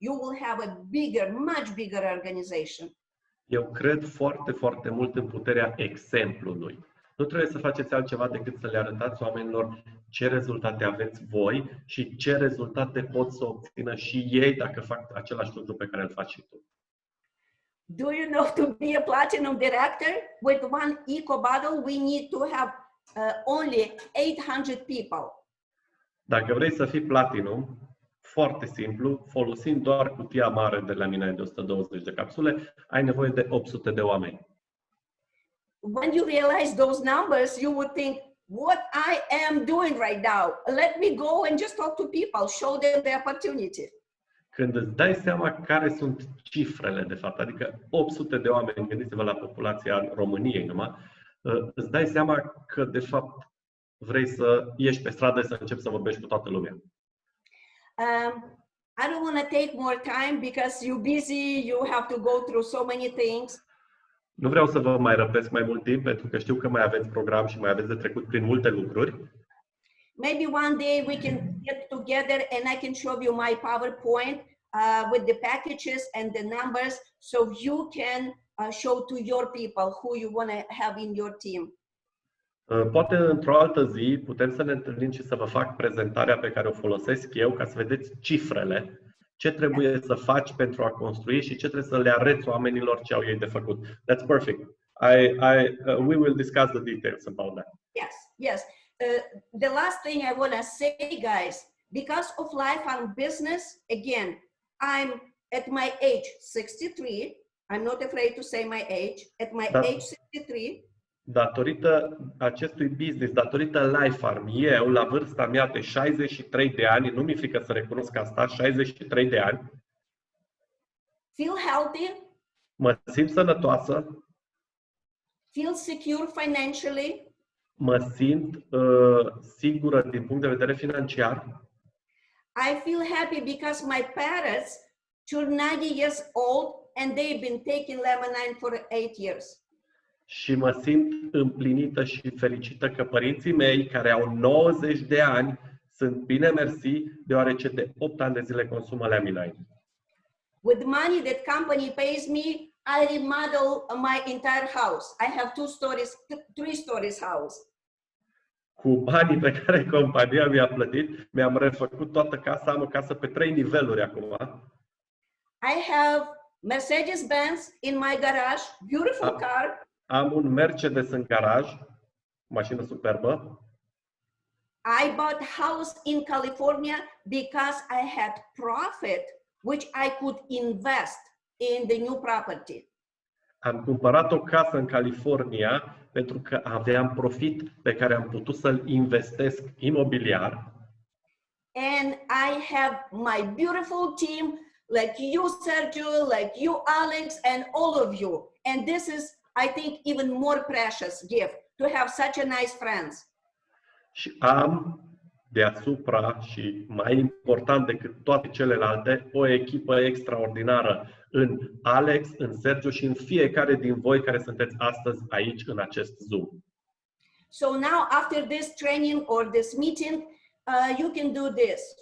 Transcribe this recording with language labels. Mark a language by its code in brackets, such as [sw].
[en] You will have a bigger, much bigger organization. [ro] Eu cred foarte, foarte mult în puterea exemplului. Nu trebuie să faceți altceva decât să le arătați oamenilor ce rezultate aveți voi și ce rezultate pot să obțină și ei dacă fac același lucru pe care îl faci și tu. [en] Do you know, to be a platinum director with one eco bottle, we need to have only 800 people. [ro] Dacă vrei să fii platinum, foarte simplu, folosind doar cutia mare de Lamine de 120 de capsule, ai nevoie de 800 de oameni. [en] When you realize those numbers, you would think, what I am doing right now? Let me go and just talk to people, show them the opportunity. [ro] Când îți dai seama care sunt cifrele, de fapt, adică 800 de oameni, gândiți-vă la populația României numai, îți dai seama că, de fapt, vrei să ieși pe stradă și să începi să vorbești cu toată lumea. [en] I don't want to take more time because you're busy, you have to go through so many things. [ro] Nu vreau să vă mai răpesc mai mult timp, pentru că știu că mai aveți program și mai aveți de trecut prin multe lucruri. [en] Maybe one day we can get together and I can show you my PowerPoint with the packages and the numbers so you can show to your people who you want to have in your team. [ro] Poate într-o altă zi putem să ne întâlnim și să vă fac prezentarea pe care o folosesc eu ca să vedeți cifrele, ce trebuie să faci pentru a construi și ce trebuie să le arăți oamenilor ce au ei de făcut. [en] That's perfect. We will discuss the details about that. Yes, yes. The last thing I want to say, guys, because of life and business, again, I'm at my age 63. I'm not afraid to say my age. At my age 63. [ro] Datorită acestui business, datorită Life Farm, eu, la vârsta mea de 63 de ani, nu mi-e frică să recunosc asta, 63 de ani, [en] feel healthy, [ro] mă simt sănătoasă, [en] feel secure financially, [ro] mă simt sigură din punct de vedere financiar. [en] I feel happy because my parents turned 90 years old and they've been taking Lamine for 8 years. [ro] Și mă simt împlinită și fericită că părinții mei, care au 90 de ani, sunt bine mersi, deoarece de 8 ani de zile consumă Lamine. [en] With money that company pays me, I remodel my entire house. I have 3 stories house. [ro] Cu banii pe care compania mi-a plătit, mi-am refăcut toată casa, am o casă pe 3 niveluri acum. [en] I have Mercedes-Benz in my garage, beautiful car. [ro] Am un Mercedes în garaj, mașină superbă. [en] I bought house in California because I had profit which I could invest in the new property. [ro] Am cumpărat o casă în California pentru că aveam profit pe care am putut să-l investesc imobiliar. [en] And I have my beautiful team like you, Sergio, like you, Alex, and all of you. And this is, I think, even more precious gift to have such a nice friends. [ro] Și am deasupra și mai important decât toate celelalte, o echipă extraordinară în Alex, în Sergio și în fiecare din voi care sunteți astăzi aici în acest Zoom. [en] So now after this training or this meeting, you can do this.